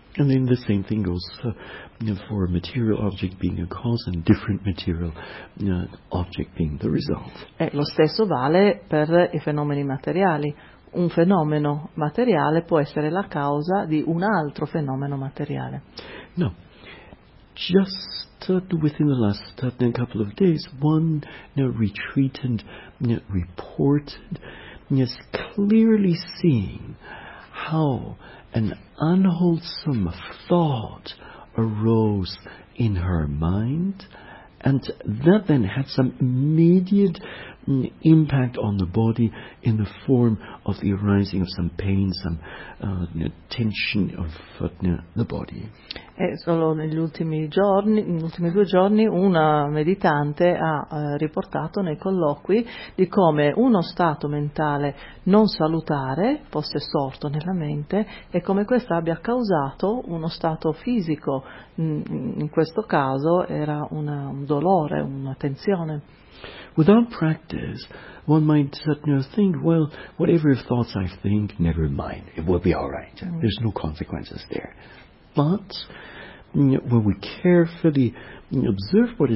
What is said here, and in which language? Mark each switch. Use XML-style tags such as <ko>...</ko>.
<en>And then the same thing goes for a material object being a cause and different material object being the result.</en> <it>E lo stesso vale per i fenomeni materiali. Un fenomeno materiale può essere la causa di un altro fenomeno materiale.</it> <en>No. Just within the last couple of days, one retreatant reported clearly seeing how an unwholesome thought arose in her mind, and that then had some immediate impact on the body in the form of the arising of some pain, some tension of the body.</en> <it>E solo negli ultimi due giorni una meditante ha riportato nei colloqui di come uno stato mentale non salutare fosse sorto nella mente e come questo abbia causato uno stato fisico, in questo caso era un dolore, una tensione.</it> <en>Without practice, one might think, well, whatever thoughts I think, never mind, it will be all right. There's no consequences there. But when we carefully observe</en>